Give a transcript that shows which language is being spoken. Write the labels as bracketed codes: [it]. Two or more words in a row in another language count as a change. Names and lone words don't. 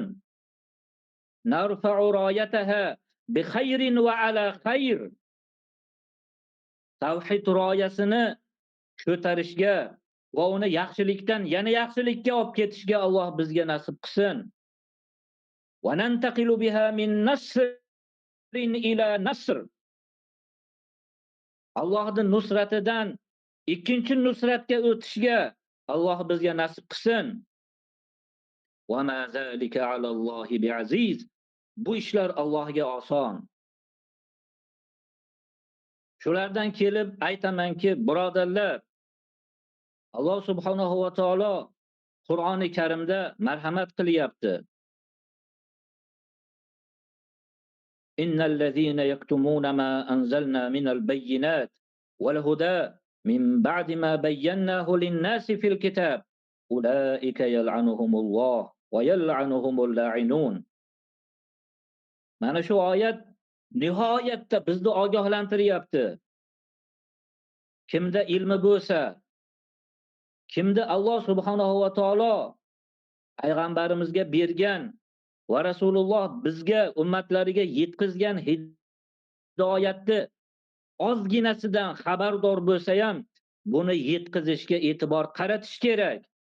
[ar] نرفع رايتها بخير وعلى خير. [uz] Tavhid royasini ko'tarishga va uni yaxshilikdan yana yaxshilikka olib ketishga Alloh bizga nasib qilsin. [ar] وننتقل بها من نصر إلى نصر. [uz] Allohning nusratidan ikkinchi nusratga o'tishga Alloh bizga nasib qilsin. [ar] وما ذلك على الله بعزيز. [uz] Bu ishlar Allohga oson. Shulardan kelib aytamanki, birodarlar, Alloh subhanahu va taolo Qur'oni Karimda marhamat qilyapti. [ar] إن الذين يكتمون ما أنزلنا من البينات والهدى من بعد ما بيناه للناس في الكتاب أولئك يلعنهم الله ويلعنهم اللاعنون. [uz] Mana shu oyat nihoyatda bizni ogohlantiryapti. Kimda ilmi bo'lsa, kimda Alloh subhanahu va taolo payg'ambarimizga bergan va Rasululloh bizga ummatlariga yetkazgan hidoyatni ozginasidan xabardor bo'lsa ham, buni yetkazishga e'tibor qaratish kerak.